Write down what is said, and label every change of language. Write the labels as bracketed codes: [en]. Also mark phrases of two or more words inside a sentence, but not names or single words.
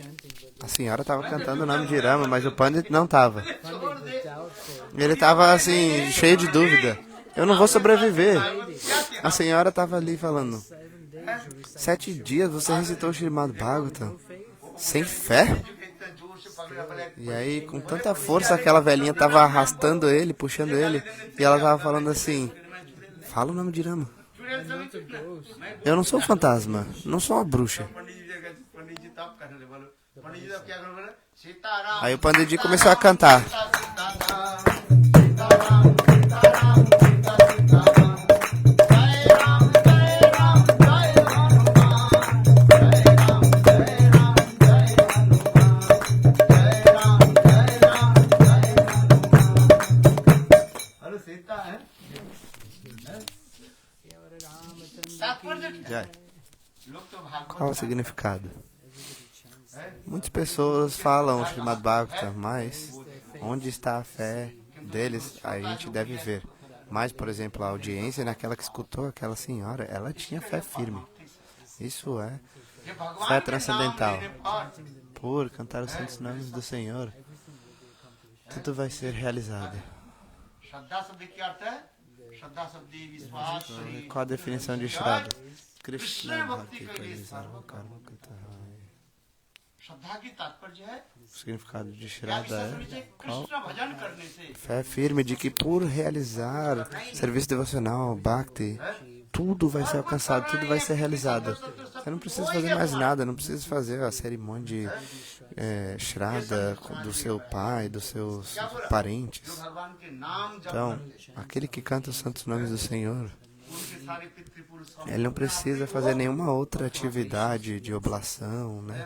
[pt] A senhora estava cantando o nome de Rama, mas o Pandit não estava. [hi] छोड़ दे [pt] Ele estava assim, cheio de dúvida. Eu não vou sobreviver. [hi] क्या किया [pt] A senhora estava ali falando, [en] 7 days you recite [pt] 7 dias você recitou o Srimad Bhagavatam sem fé? [hi] इतने जोर से पकड़ा बोले [pt] E aí, com tanta força, aquela velhinha estava arrastando ele, puxando ele, e ela estava falando assim, fala o nome de Rama. [hi] चुड़ैल सभी चुप ना [pt] Eu não sou um fantasma, não sou uma bruxa. [hi] पंडित जी तब करने बोलो पंडित जी तब क्या करो बोले सीताराम [pt] Aí o Panditji começou a cantar. [hi] सीताराम सीताराम सीताराम सीता सीताराम जय राम जय राम जय हनुमान जय राम जय राम जय हनुमान जय राम जय राम जय हनुमान हेलो सीता है तात्पर्य क्या? Jai. लोग तो भागवत [pt] Qual o significado? Muitas pessoas falam o Srimad Bhagavatam, mas onde está a fé deles, a gente deve ver. Mas, por exemplo, a audiência naquela que escutou aquela senhora, ela tinha fé firme. Isso é [hi] ये भगवान [pt] fé [hi] के [pt] transcendental. [hi] नाम लेने पर [pt] Por cantar os santos nomes do Senhor, tudo vai ser realizado. [hi] श्रद्धा शब्द की अर्थ है श्रद्धा शब्द विश्वास श्री [pt] Qual a definição de Shraddha? [sa] कृष्ण भक्ति कलि सर्व कर्म कृत. [hi] श्रद्धा की तात्पर्य है [pt] O significado de [hi] या [pt] Shraddha [hi] विश्वास [pt] é [hi] से कृष्ण भजन करने से [pt] fé firme de que por realizar serviço devocional, Bhakti, tudo vai ser alcançado, tudo vai ser realizado. Você não precisa fazer mais nada, não precisa fazer a cerimônia de Shraddha do seu pai, dos seus parentes. Então, aquele que canta os santos nomes do Senhor, ele não precisa fazer nenhuma outra atividade de oblação, né?